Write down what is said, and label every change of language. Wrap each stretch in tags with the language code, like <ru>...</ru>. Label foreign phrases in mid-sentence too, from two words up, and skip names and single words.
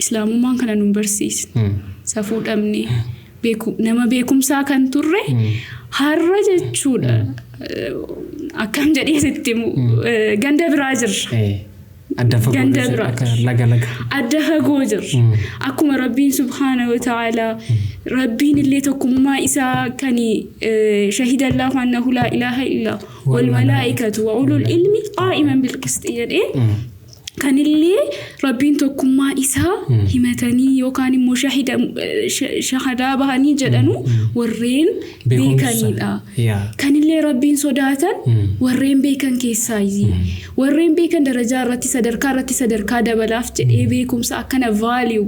<om>islaamummaan kana nu barsiis safuu dhabne nama beekumsaa kan turre har'a jechuudha akkam jedhee sitti ganda biraa jirra ganda biraa adda fagoo jirra akkuma rabbiin</om> <ar>سبحانه وتعالى</ar> <om>rabbiin illee tokkummaa isaa kan</om> <ar>شهد الله أنه لا إله إلا هو والملائكة وأولو العلم قائما بالقسط</ar> <om>jedhee kan illee rabbiin tokkummaa isaa himatanii yookaan immoo shahadaa bahanii jedhanu warreen beekanidha kan illee rabbiin sodaatan warreen beekan keessaayi warreen beekan darajaa irratti sadarkaa dabalaaf jedhee beekumsa akkana value</om>